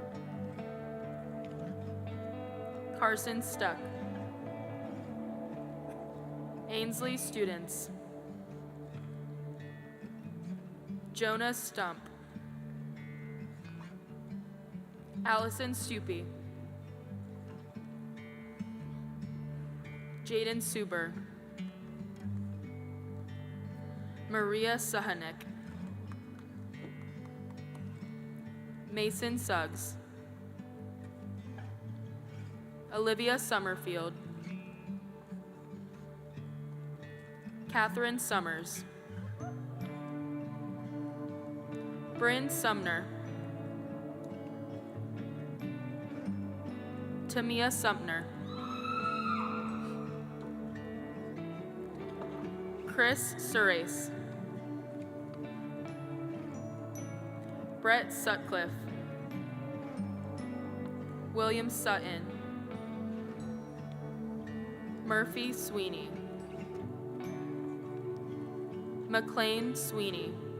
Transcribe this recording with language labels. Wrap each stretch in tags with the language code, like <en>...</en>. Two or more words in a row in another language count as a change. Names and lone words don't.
<en>Carson Stuck, Ainsley Students, Jonah Stump, Allison Stupi, Jaden Suber, Maria Sahanek, Mason Suggs, Olivia Summerfield, Catherine Summers, Bryn Sumner, Tamia Sumner, Chris Surace, Brett Sutcliffe, William Sutton, Murphy Sweeney, McLean Sweeney,</en>